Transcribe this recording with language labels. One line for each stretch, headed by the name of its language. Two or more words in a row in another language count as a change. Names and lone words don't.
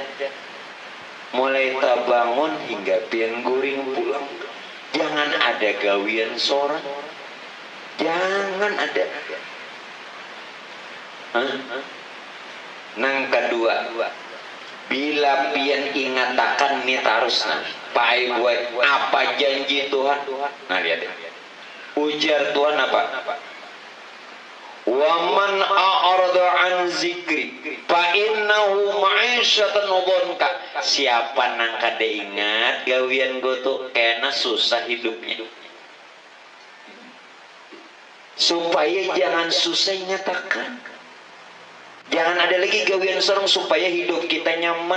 Banjar: Mulai terbangun hingga pian guring pulang, jangan ada gawian sorak, jangan ada. Nang kedua, bila pian ingatakan nih tarusna, Pak buat apa janji Tuhan? Nah lihat deh. Ujar Tuhan apa?
Arabic: Wa man a'rada an zikri fa innahu ma'isyatan dhanka.
Banjar: Siapa nang kada ingat gawian go tuh kena susah hidupnya. Supaya jangan susah nyatakan. Jangan ada lagi gawian sorong supaya hidup kita nyaman.